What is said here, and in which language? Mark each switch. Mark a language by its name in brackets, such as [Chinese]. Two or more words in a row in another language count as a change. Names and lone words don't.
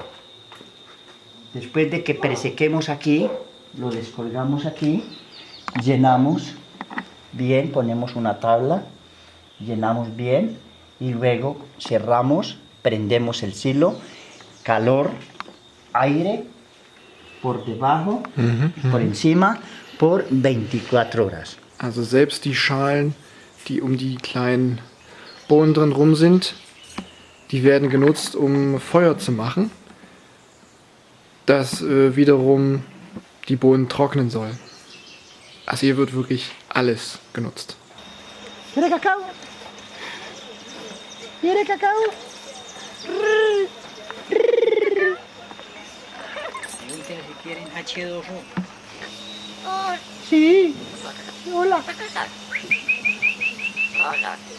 [Spanish] Después de que peresequemos aquí, lo descolgamos aquí, llenamos bien, ponemos una tabla, llenamos bien y luego cerramos, prendemos el silo, calor, aire por debajo, por encima, por 24 horas. [German] Also selbst die Schalen, die um die kleinen Bohnen drin rum sind, die werden genutzt, um Feuer zu machen, das wiederum die Bohnen trocknen soll. Also hier wird wirklich alles genutzt. [Spanish] ¿Quiere cacao? ¿Quiere cacao? Pregúntenle si quieren H2O. Sí. Hola. Hola.